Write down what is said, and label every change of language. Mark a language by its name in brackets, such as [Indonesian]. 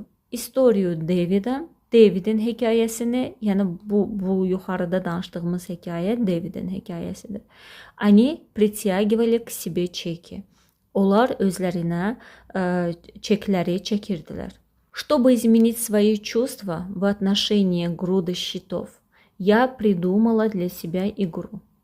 [Azerbaijani] İstoriyu Davidin hekayəsini, yəni bu yuxarıda danışdığımız hekayə Davidin hekayəsidir. [Russian] Они притягивали к себе чеки. [Azerbaijani] Onlar özlərinə çekləri çəkirdilər. [Russian] Чтобы изменить свои чувства в отношении груды счетов, я придумала для себя игру.